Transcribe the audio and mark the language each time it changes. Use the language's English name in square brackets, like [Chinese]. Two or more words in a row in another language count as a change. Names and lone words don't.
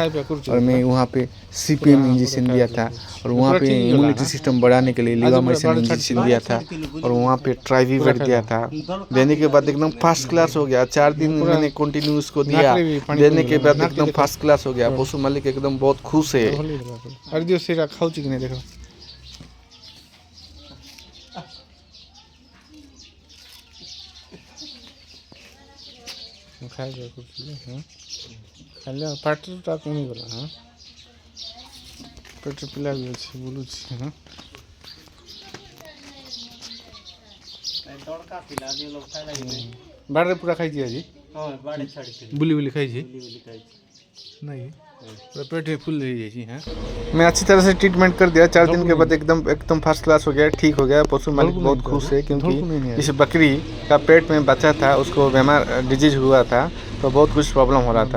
[Hindi] और मैं वहाँ पे सीपीएम इंजेक्शन दिया था। और वहाँ पे [English] immunity system [Hindi] बढ़ाने के लिए लीवामेसन इंजेक्शन दिया था। और वहाँ पे ट्राइवीवेट दिया था। देने के बाद एकदम [English] first class [Hindi] हो गया। 4 दिन मैंने कंटिन्यू उसको दिया, देने के बाद एकदम [English] first class [Hindi] हो गया। पशु मालिक एकदम बहुत खुश है। [Odia] ଖାଇଲେ ପାଟିଟା କମିଗଲା। ପେଟ ପିଲା ବି ଅଛି, ବୁଲୁଛି। ବାଡ଼ିରେ ପୁରା ଖାଇଛି ଆଜି, ବୁଲି ଖାଇଛି [Hindi] नहीं, पेट फुल रही है। मैं अच्छी तरह से ट्रीटमेंट कर दिया। 4 दिन के बाद एकदम [English] first class [Hindi] हो गया, ठीक हो गया। पशु मालिक बहुत खुश है क्योंकि इस बकरी का पेट में बच्चा था, उसको बीमार डिजीज हुआ था, तो बहुत कुछ प्रॉब्लम हो रहा था।